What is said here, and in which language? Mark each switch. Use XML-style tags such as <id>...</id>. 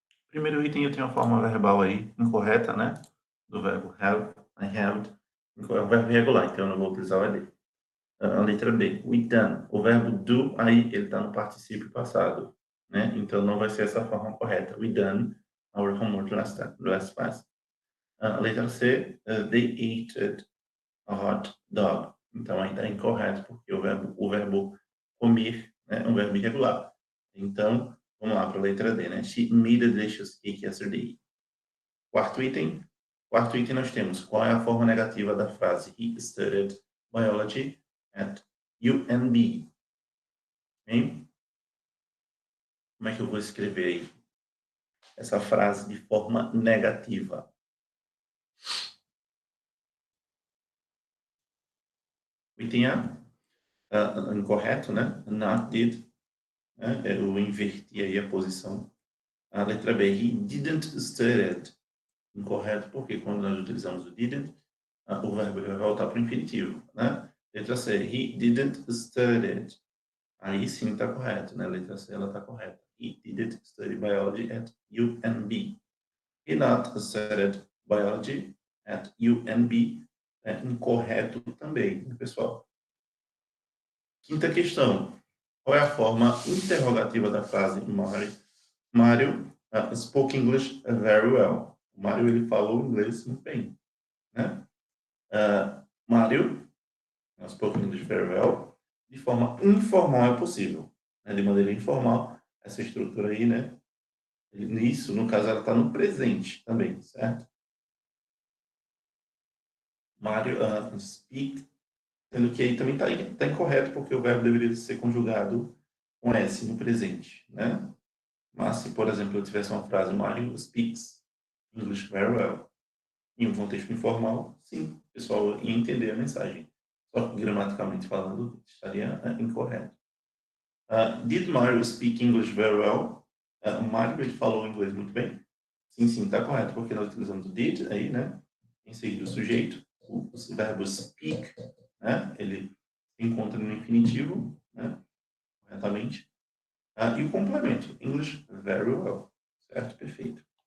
<pt>Primeiro item eu tenho a forma verbal aí, incorreta, né? Do verbo have,</pt> <en>I have.</en> <pt>É um verbo irregular, então eu não vou utilizar o ED. A letra B,</pt> <en>we done.</en> <pt>O verbo do, aí ele está no particípio passado, né? Então não vai ser essa forma correta.</pt> <en>We done our homework last class.</en> <pt>A letra C,</pt> <en>they ate a hot dog.</en> <pt>Então aí está incorreto, porque o verbo comer, né, é um verbo irregular. Então, vamos lá para a letra D, né?</pt> <en>She made a delicious cake yesterday.</en> <pt>Quarto item. Quarto item nós temos, qual é a forma negativa da frase?</pt> <en>He studied biology at UNB.</en> <pt>Hein? Como é que eu vou escrever aí essa frase de forma negativa? O item A, incorreto, né?</pt> <en>Not did,</en> <pt>né? Eu inverti aí a posição. A letra B,</pt> <en>he didn't study.</en> <pt>Incorreto, porque quando nós utilizamos o didn't, o verbo vai voltar para o infinitivo, né? Letra C,</pt> <en>he didn't study.</en> <pt>Aí sim está correto, né? Letra C, ela está correta.</pt> <en>He didn't study biology at UNB. He not studied biology at UNB.</en> <pt>É incorreto também, né, pessoal? Quinta questão. Qual é a forma interrogativa da frase</pt> <en>Mario spoke English very well.</en> <pt>O Mario, ele falou inglês muito bem, né?</pt> <en>Mario spoke English very well.</en> <pt>De forma informal é possível, né? De maneira informal, essa estrutura aí, né? Nisso, no caso, ela está no presente também, certo?</pt> <en>Mario speak,</en> <pt>sendo que aí também está incorreto, porque o verbo deveria ser conjugado com S no presente, né? Mas se, por exemplo, eu tivesse uma frase,</pt> <en>Mario speaks English very well,</en> <pt>em um contexto informal, sim, o pessoal ia entender a mensagem. Só que gramaticalmente falando, estaria incorreto.</pt> <en>Did Mario speak English very well?</en> <pt>Mario, ele falou inglês muito bem? Sim, está correto, porque nós utilizamos o did aí, né? Em seguida o sujeito, o verbo speak, né? Ele se encontra no infinitivo, né? Corretamente. E o complemento,</pt> <en>English very well,</en> <pt>certo? Perfeito.</pt>